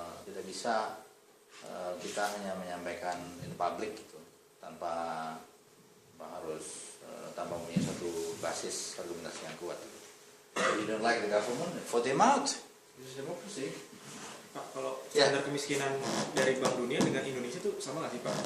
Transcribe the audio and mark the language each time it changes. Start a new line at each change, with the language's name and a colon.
Indonesian: Tidak bisa kita hanya menyampaikan
English: in public
Indonesian: gitu, tanpa harus tanpa punya satu basis argumentasi yang kuat.
English: If you don't like the government, vote them out. This is democracy.
Indonesian: Pak, kalau Ya. standar kemiskinan dari Bank Dunia dengan Indonesia itu sama nggak sih Pak?